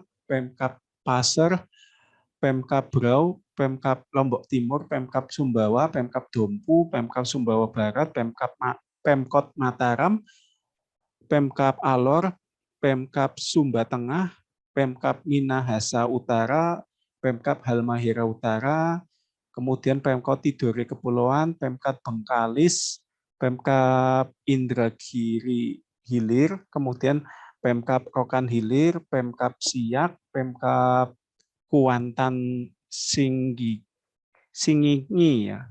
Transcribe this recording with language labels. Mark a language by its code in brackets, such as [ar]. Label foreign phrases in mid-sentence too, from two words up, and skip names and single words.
[id] Pemkab Pasir, Pemkab Brau, Pemkab Lombok Timur, Pemkab Sumbawa, Pemkab Dompu, Pemkab Sumbawa Barat, Pemkot Mataram, Pemkab Alor, Pemkab Sumba Tengah, Pemkab Minahasa Utara, Pemkab Halmahera Utara, kemudian Pemkot Tidore Kepulauan, Pemkab Bengkalis, Pemkab Indragiri Hilir, kemudian Pemkab Rokan Hilir, Pemkab Siak, Pemkab Kuantan Singingi ya.